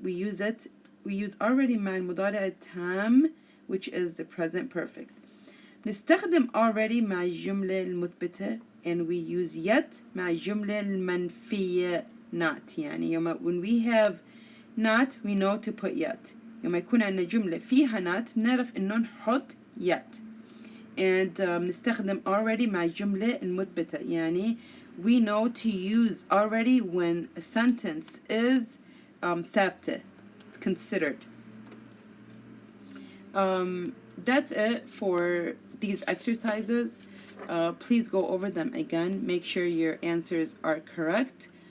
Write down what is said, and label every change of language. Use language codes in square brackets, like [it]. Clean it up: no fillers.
[en] We use already [ar] مع المضارع التام, [en] which is the present perfect. [ar] نستخدم already مع الجملة المثبتة, [en] and we use yet [ar] مع الجملة المنفية not. [en] يعني when we have not, we know to put yet. [ar] يوم يكون عندنا جملة فيها not, بنعرف إنه نحط yet. And نستخدم already مع الجملة المثبتة. [en] يعني we know to use already when a sentence is ثابتة, it's considered. That's it for these exercises. Please go over them again. Make sure your answers are correct.